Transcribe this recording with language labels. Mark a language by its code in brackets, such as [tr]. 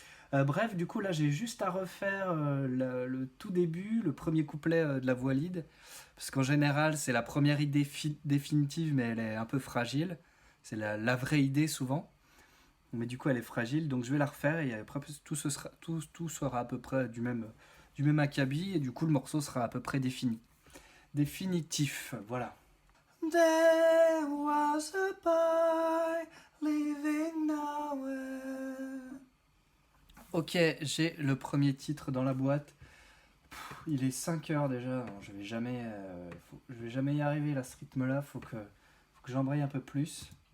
[fr] Bref, du coup là j'ai juste à refaire le tout début, le premier couplet de la voix lead, parce qu'en général c'est la première idée définitive, mais elle est un peu fragile. C'est la vraie idée souvent, mais du coup elle est fragile, donc je vais la refaire et après tout sera à peu près du même acabit, et du coup le morceau sera à peu près définitif. Voilà. [en] There was a boy living nowhere. [fr] Ok, j'ai le premier titre dans la boîte. Il est 5 heures déjà. Alors, je vais jamais y arriver là, ce rythme-là. Faut que j'embraye un peu plus.